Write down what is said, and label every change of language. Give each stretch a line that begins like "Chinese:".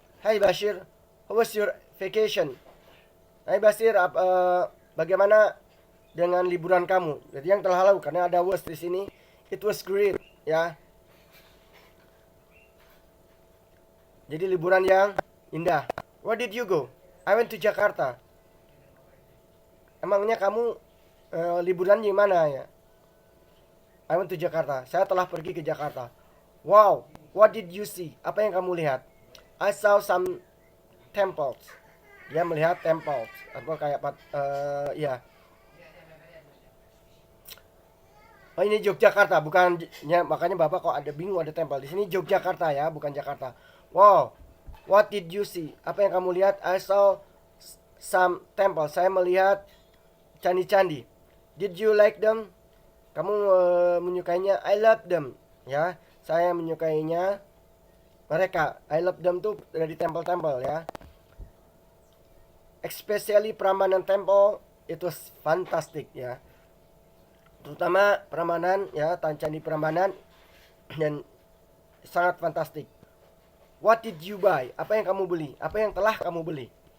English: Hai Bashir, how was your vacation?
Indonesian: Hai Bashir, bagaimana dengan liburan kamu? Jadi yang telah lalu, karena ada was di sini.
English: It was great
Indonesian: ya. Jadi liburan yang indah.
English: Where did you go? I went to Jakarta.
Indonesian: Emangnya kamu liburan di mana ya?
English: I went to Jakarta.
Indonesian: Saya telah pergi ke Jakarta.
English: Wow, what did you see?
Indonesian: Apa yang kamu lihat?
English: I saw some temples.
Indonesian: Dia melihat temples. Apa kayak ya. Oh, ini Yogyakarta, bukan ya, makanya Bapak kok ada bingung ada tempel. Di sini Yogyakarta ya, bukan Jakarta.
English: Wow, what did you see?
Indonesian: Apa yang kamu lihat?
English: I saw some temple.
Indonesian: Saya melihat candi-candi.
English: Did you like them?
Indonesian: Kamu menyukainya?
English: I love them.
Indonesian: Ya, saya menyukainya mereka.
English: I love them
Indonesian: tuh dari tempel-tempel ya.
English: Especially Prambanan Temple, it was fantastic ya.
Indonesian: Terutama Prambanan ya, candi Prambanan, dan sangat fantastik.
English: What did you buy?
Indonesian: Apa yang kamu beli? Apa yang telah kamu beli?